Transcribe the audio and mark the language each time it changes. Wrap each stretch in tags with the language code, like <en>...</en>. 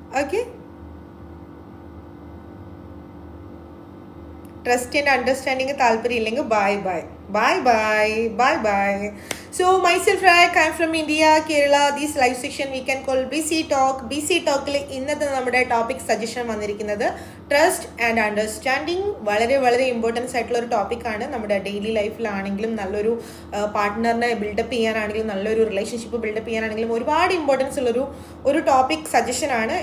<ml>Okay, trust and understanding താല്പര്യം ഇല്ലെങ്കിൽ bye bye bye bye bye bye.</ml> <en>So myself Rak, I'm from India, Kerala. This live section we can call BC Talk.</en> <ml>BC Talk ഇന്നത്തെ നമ്മുടെ topic suggestion വന്നിരിക്കുന്നത് trust and understanding. വളരെ വളരെ importance ആയിട്ടുള്ള ഒരു ടോപ്പിക്കാണ്. നമ്മുടെ ഡെയിലി ലൈഫിലാണെങ്കിലും നല്ലൊരു പാർട്ട്ണറിനെ ബിൽഡപ്പ് ചെയ്യാനാണെങ്കിലും നല്ലൊരു റിലേഷൻഷിപ്പ് ബിൽഡപ്പ് ചെയ്യാനാണെങ്കിലും ഒരുപാട് ഇമ്പോർട്ടൻസ് ഉള്ളൊരു ടോപ്പിക് സജഷനാണ്.</ml>